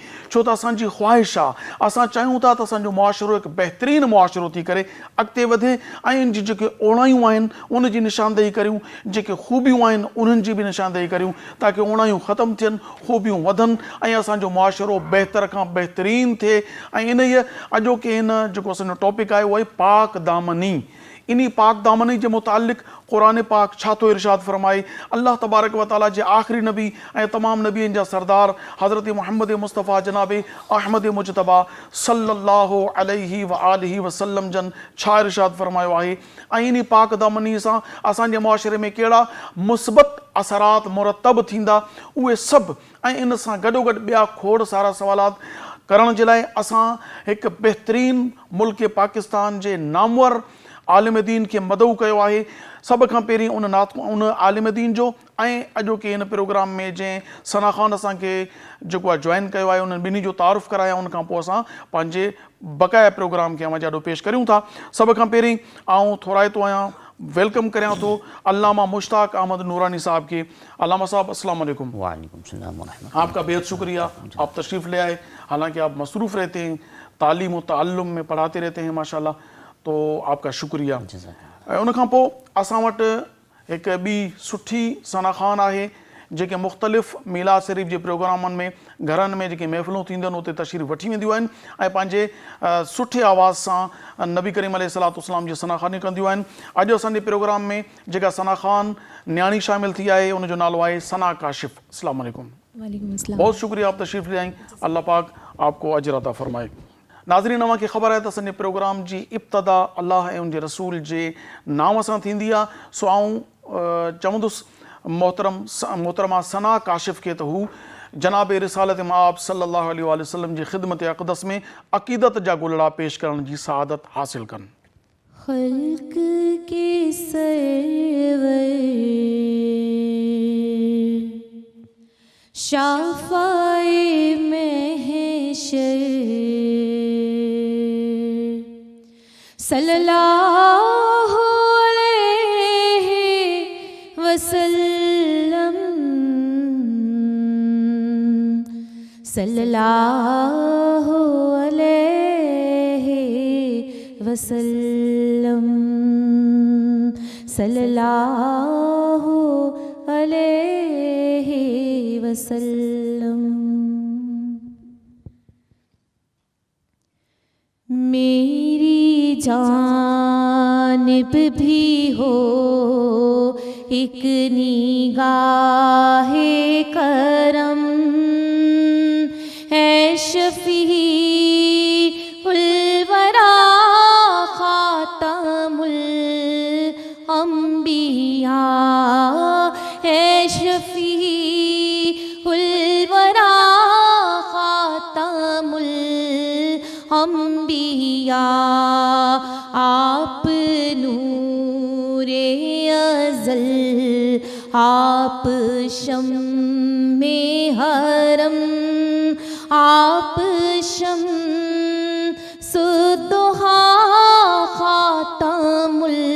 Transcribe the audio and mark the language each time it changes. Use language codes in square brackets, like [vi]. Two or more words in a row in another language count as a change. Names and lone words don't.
[sd] छो त असांजी ख़्वाहिश आहे, असां चाहियूं था त असांजो मुआशिरो हिकु बहितरीनु मुआशिरो थी करे अॻिते वधे ऐं इन जी जेके ओणायूं आहिनि उन जी निशानदेही करियूं, जेके ख़ूबियूं आहिनि उन्हनि जी बि निशानदेही करियूं ताकी ओणायूं ख़तमु थियनि, ख़ूबियूं वधनि ऐं असांजो मुआशिरो बहितर खां बहितरीनु थिए. ऐं इन अॼोके हिन जेको असांजो टॉपिक आहे उहो आहे पाक दामनी. इन पाक दामनी जे मुतालिक़ क़ुरान पाक छा थो इरशाद फ़रमाए. [ar] الله تبارك وتعالى [sd] जे आख़िरी नबी ऐं तमामु नबीअनि जा सरदार हज़रत मुहम्मद मुस्तफ़ा जनाब अहमद मुजतबा [ar] صلى الله عليه وآله وسلم [sd] जन छा इरशाद फ़रमायो आहे. ऐं इन पाक दामनी सां असांजे मुआशिरे में कहिड़ा मुस्बत असरात मुरतब थींदा उहे सभु ऐं इन सां गॾोगॾु ॿिया खोड़ सारा सवालात करण जे लाइ असां हिकु बहितरीनु मुल्क पाकिस्तान जे नामवर आलिम दीन खे मदऊ कयो आहे. सभ खां पहिरीं उन आलिम दीन जो ऐं अॼोके हिन प्रोग्राम में जंहिं सना ख़ान असांखे जेको आहे जॉइन कयो आहे उन्हनि ॿिन्ही जो तारुफ़ कराया. उन खां पोइ असां पंहिंजे बक़ाया प्रोग्राम खे अव्हां जाॾो पेश करियूं था. सभ खां पहिरीं आऊं थोराइतो आहियां, वेलकम करियां थो अल्लामा मुश्ताक अहमद नूरानी साहब के. [ar] علامة صاحب السلام عليكم. وعليكم السلام ورحمة الله. [ur] آپ کا بےحد شکریہ، آپ تشریف لے آئے۔ حالانکہ آپ مصروف رہتے ہیں، تعلیم اور تعلم میں پڑھاتے رہتے ہیں ماشاءاللہ، تو آپ کا شکریہ. [sd] उन खां पोइ असां वटि हिकु ॿी सुठी सना ख़ान आहे जेके मुख़्तलिफ़ मीलाद शरीफ़ जे प्रोग्रामनि में घरनि में जेके महफ़िलूं थींदियूं आहिनि उते तशरीफ़ वठी वेंदियूं आहिनि ऐं पंहिंजे सुठे आवाज़ सां नबी करीम अलैहिस्सलाम जी सना ख़ानी कंदियूं आहिनि. अॼु असांजे प्रोग्राम में जेका सना ख़ान न्याणी शामिल थी आहे उनजो नालो आहे सना काशिफ़. [ar] السلام عليكم. وعليكم السلام. [ur] بہت شکریہ، آپ تشریف لے آئی. اللہ پاک آپ کو اجر عطا فرمائے. [sd] नाज़रीन, अव्हांखे ख़बर आहे त असांजे प्रोग्राम जी इब्तिदा अल्लाह ऐं उनजे रसूल जे नाम सां थींदी आहे. सो आऊं चवंदुसि मोहतरमा सना काशिफ़ खे त हू जनाब रिसालत माब [ar] صلى الله عليه وسلم [sd] जी ख़िदमत अक़दस में अक़ीदत जा गुलड़ा पेश करण जी सआदत हासिल कनि. [ur] خلق کے سرور شافع محشر [ar] صلى الله عليه وسلم صلى الله عليه وسلم صلى الله عليه وسلم. [ur] میری جانب بھی ہو ایک نگاہ کرم ہے شفیع الوریٰ خاتم الانبیاء ہے شفیع انبیاء آپ نور ازل آپ شمع حرم آپ شمس الضحیٰ خاتم